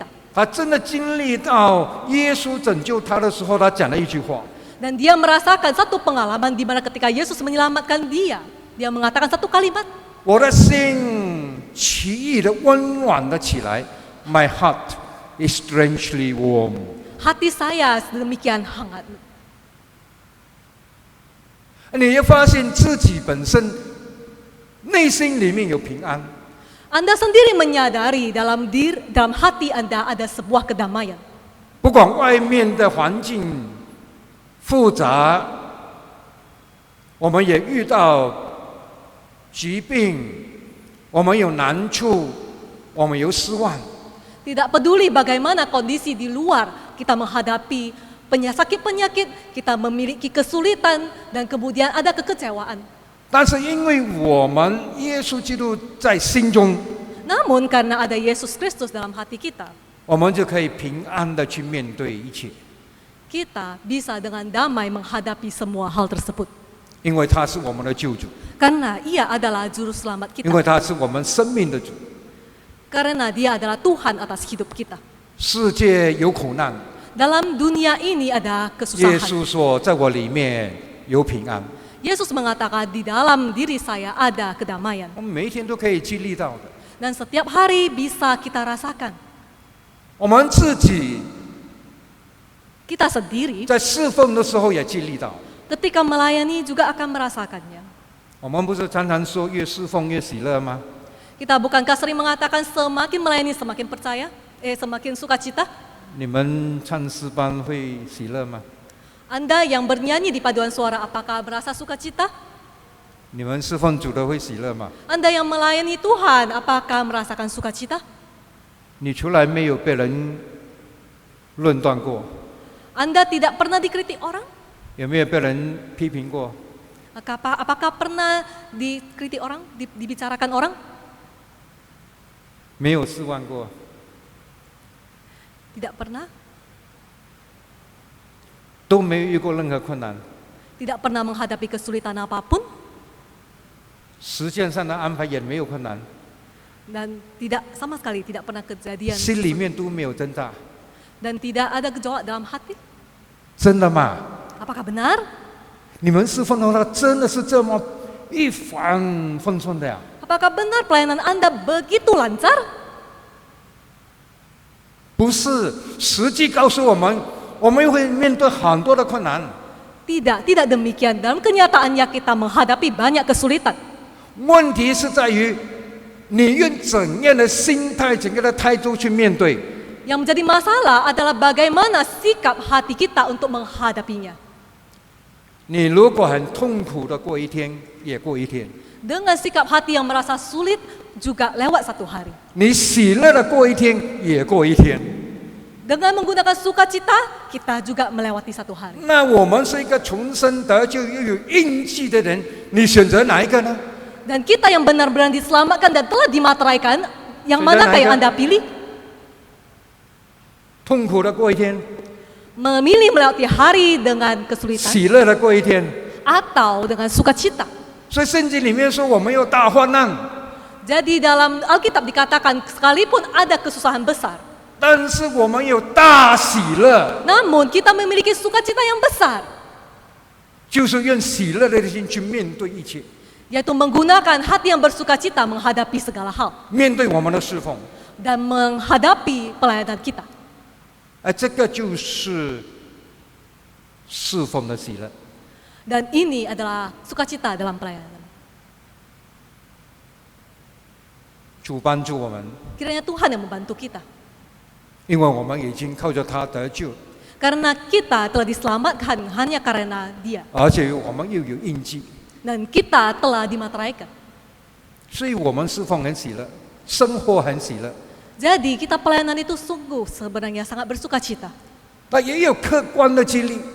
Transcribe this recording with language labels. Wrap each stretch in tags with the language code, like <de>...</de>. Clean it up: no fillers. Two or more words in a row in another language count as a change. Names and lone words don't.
<zh>他真的经历到耶稣拯救他的时候，他讲了一句话：</zh> <id>Dan dia merasakan satu pengalaman di mana ketika Yesus menyelamatkan dia mengatakan satu kalimat,</id> <zh>我的心奇异的温暖了起来 ，</zh> <en>My heart is strangely warm。</en> <id>hati saya sedemikian hangat.</id> <zh>你会发现自己本身内心里面有平安，</zh> <id>Anda sendiri menyadari dalam hati Anda ada sebuah kedamaian.</id> <zh>不管外面的环境复杂，我们也遇到疾病，我们有难处，我们有失望。</zh> <id>Tidak peduli bagaimana kondisi di luar, kita menghadapi penyakit-penyakit, kita memiliki kesulitan, dan kemudian ada kekecewaan.</id> <zh>但是因为我们耶稣基督在心中，</zh> <id>Namun karena ada Yesus Kristus dalam hati kita,</id> <zh>我们就可以平安的去面对一切，</zh> <id>kita bisa dengan damai menghadapi semua hal tersebut.</id> <zh>因为他是我们的救主，</zh> <id>Karena Ia adalah juru selamat</id> <zh>因为</zh> <id>kita.</id> <zh>他是我们生命的主。</zh> <id>Karena Dia adalah Tuhan atas hidup kita.</id> <zh>世界有苦难，</zh> <id>Dalam dunia ini ada</id> <zh>耶</zh> <id>kesusahan.</id> <zh>稣说，在我里面有平安。</zh> <id>Yesus mengatakan di dalam diri saya ada kedamaian.</id> <zh>我们每一天都可以经历到的。</zh> <id>Dan setiap hari bisa kita rasakan.</id> <zh>我们自己</zh> <id>Kita sendiri</id> <zh>在侍奉的时候也经历到。</zh> <id>ketika melayani juga akan merasakannya.</id> <zh>我们不是常常说越侍奉越喜乐吗？</zh> <id>Kita bukankah sering mengatakan semakin melayani semakin percaya, semakin sukacita?</id> <zh>你们唱诗班会喜乐吗？</zh> <id>Anda yang bernyanyi di paduan suara apakah merasa sukacita?</id> <zh>你们侍奉主的会喜乐吗？</zh> <id>Anda yang melayani Tuhan apakah merasakan sukacita?</id> <zh>你从来没有被人论断过，</zh> <id>Anda tidak pernah dikritik orang?</id> <zh>有没有被人批评过？</zh> <id>Apakah pernah dikritik orang, dibicarakan orang?</id> <zh>没有失望过，</zh> <id>Tidak pernah.</id> <zh>都没有遇过任何困难。</zh> <id>Tidak pernah menghadapi kesulitan apapun</id> <zh>时间上的安排也没有困难，</zh> <id>dan sama sekali tidak pernah kejadian</id> <zh>心里面都没有挣扎。</zh> <id>dan tidak ada gejolak dalam hati.</id> <zh>真的吗？</zh> <id>Apakah benar?</id> <zh>你们侍奉的话，真的是这么一帆风顺的呀？</zh> <id>Apakah benar pelayanan Anda begitu lancar?</id> <zh>不是，实际告诉我们，我们会面对很多的困难。</zh> <id>Tidak demikian. Dalam kenyataannya kita menghadapi banyak kesulitan.</id> <zh>问题是在于，你用怎样的心态、怎样的态度去面对。</zh> <id>Yang menjadi masalah adalah bagaimana sikap hati kita untuk menghadapinya.</id> <zh>你如果很痛苦的过一天，也过一天；</zh> <id>Dengan sikap hati yang merasa sulit juga lewat satu hari.</id> <zh>你喜乐的过一天，也过一天。</zh> <id>Dengan menggunakan sukacita, kita juga melewati satu hari.</id> <zh>那我们是一个重生得救又有印记的人，你选择哪一个呢？</zh> <id>Dan kita yang benar-benar diselamatkan dan telah dimateraikan, yang manakah yang Anda pilih?</id> <zh>痛苦的过一天，</zh> <id>Memilih melewati hari dengan kesulitan</id> <zh>喜乐的过一天。</zh> <id>atau dengan sukacita.</id> <zh>所以圣经里面说，我们有大患难，</zh> <id>Jadi dalam Alkitab dikatakan sekalipun ada kesusahan besar,</id> <zh>但是我们有大喜乐，</zh> <id>namun kita memiliki sukacita yang besar,</id> <zh>就是用喜乐的心去面对一切，</zh> <id>yaitu menggunakan hati yang bersukacita menghadapi segala hal</id> <zh>面对我们的侍奉。</zh> <id>dan menghadapi pelayanan kita.</id> <zh>这个就是侍奉的喜乐。</zh> <id>Dan ini adalah sukacita dalam pelayanan.</id> <zh>主帮助我们，</zh> <id>Kiranya Tuhan yang membantu kita.</id> <zh>因为我们已经靠着他得救，</zh> <id>Karena kita telah diselamatkan hanya karena Dia.</id> <zh>而且我们又有印记，</zh> <id>Dan kita telah dimateraikan.</id> <zh>所以我们侍奉很喜乐，生活很喜乐。</zh> <id>Jadi kita pelayanan itu sungguh sebenarnya sangat bersukacita.</id> <zh>那也有客观的经历，</zh>